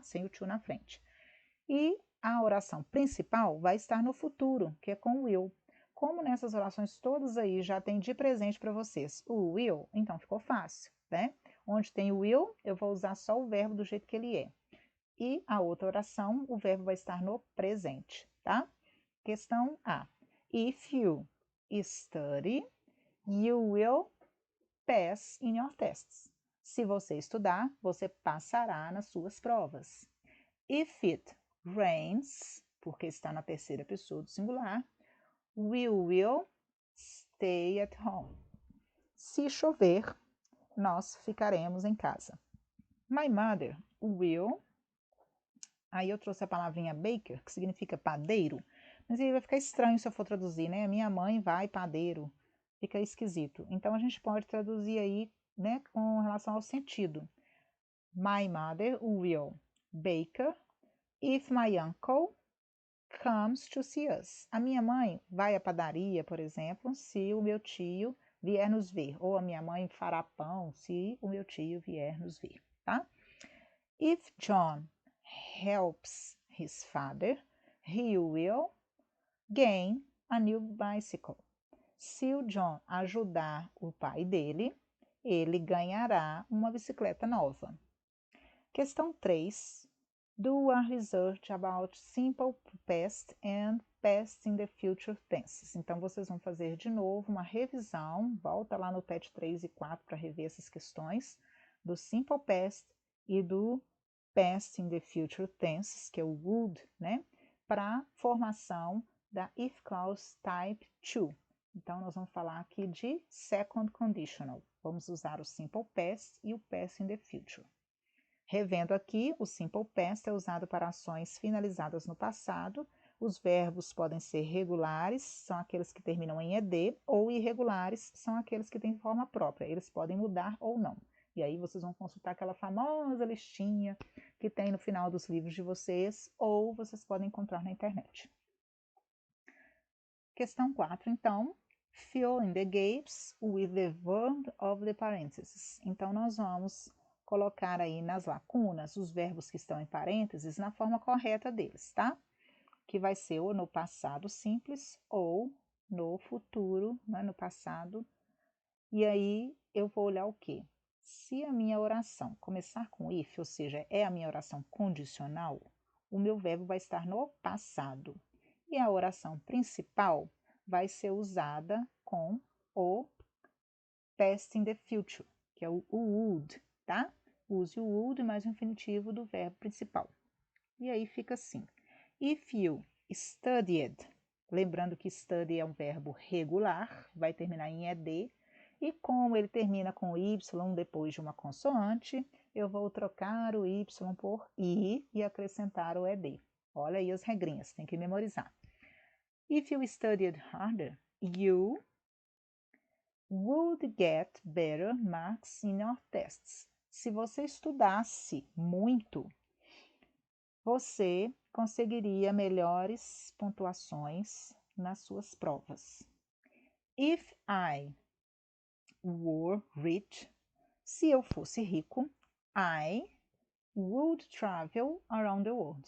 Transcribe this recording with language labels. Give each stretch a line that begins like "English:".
Portuguese: Sem o to na frente. E a oração principal vai estar no futuro, que é com will. Como nessas orações todas aí já tem de presente para vocês o will, então ficou fácil, né? Onde tem o will, eu vou usar só o verbo do jeito que ele é. E a outra oração, o verbo vai estar no presente, tá? Questão A.
English: If you study, you will pass in your tests.
Portuguese: Se você estudar, você passará nas suas provas.
English: If it rains,
Portuguese: porque está na terceira pessoa do singular,
English: we will stay at home.
Portuguese: Se chover, nós ficaremos em casa.
English: My mother will.
Portuguese: Aí eu trouxe a palavrinha baker, que significa padeiro, mas aí vai ficar estranho se eu for traduzir, né? Minha mãe vai padeiro, fica esquisito. Então a gente pode traduzir aí, né, com relação ao sentido.
English: My mother will bake if my uncle comes to see us.
Portuguese: A minha mãe vai à padaria, por exemplo, se o meu tio vier nos ver. Ou a minha mãe fará pão se o meu tio vier nos ver, tá?
English: If John helps his father, he will gain a new bicycle.
Portuguese: Se o John ajudar o pai dele, ele ganhará uma bicicleta nova. Questão 3.
English: Do a research about simple past and past in the future tenses.
Portuguese: Então, vocês vão fazer de novo uma revisão, volta lá no PET 3 e 4 para rever essas questões, do simple past e do past in the future tenses, que é o would, né? Para formação da if clause type 2. Então, nós vamos falar aqui de second conditional. Vamos usar o simple past e o past in the future. Revendo aqui, o simple past é usado para ações finalizadas no passado. Os verbos podem ser regulares, são aqueles que terminam em ed, ou irregulares, são aqueles que têm forma própria. Eles podem mudar ou não. E aí vocês vão consultar aquela famosa listinha que tem no final dos livros de vocês, ou vocês podem encontrar na internet. Questão 4, então.
English: Fill in the gaps with the verb of the parentheses.
Portuguese: Então, nós vamos colocar aí nas lacunas os verbos que estão em parênteses na forma correta deles, tá? Que vai ser ou no passado simples ou no futuro, né, no passado. E aí eu vou olhar o quê? Se a minha oração começar com if, ou seja, é a minha oração condicional, o meu verbo vai estar no passado. E a oração principal vai ser usada com o past in the future, que é o would, tá? Use o would mais o infinitivo do verbo principal. E aí fica assim.
English: If you studied,
Portuguese: lembrando que study é um verbo regular, vai terminar em ed, e como ele termina com y depois de uma consoante, eu vou trocar o y por i e acrescentar o ed. Olha aí as regrinhas, tem que memorizar.
English: If you studied harder, you would get better marks in your tests.
Portuguese: Se você estudasse muito, você conseguiria melhores pontuações nas suas provas.
English: If I were rich,
Portuguese: se eu fosse rico,
English: I would travel around the world.